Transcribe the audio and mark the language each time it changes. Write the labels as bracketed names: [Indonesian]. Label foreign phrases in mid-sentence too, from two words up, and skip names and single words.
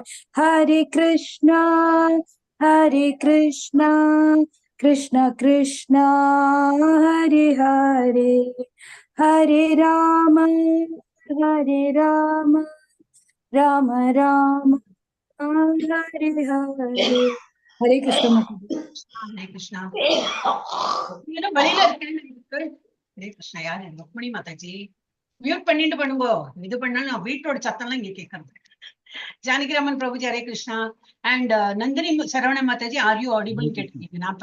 [Sanskrit] हरे कृष्णा कृष्ण कृष्ण हरे हरे हरे राम राम राम हरे हरे. हरे कृष्ण. [Tamil] ஹரே கிருஷ்ணா. வெளியில இருக்கு. ஹரே கிருஷ்ணா. யாரு? ருக்மணி மாதாஜி மியூட் பண்ணிட்டு பண்ணுங்க. இது பண்ணாலும் வீட்டோட சத்தம் எல்லாம் இங்க கேட்கறது. ஜானகிராமன் பிரபுஜி ஹரே கிருஷ்ணா. அண்ட் நந்தினி சரவண மாதாஜி [English] are you audible [Tamil] கேட்டிருக்கீங்க.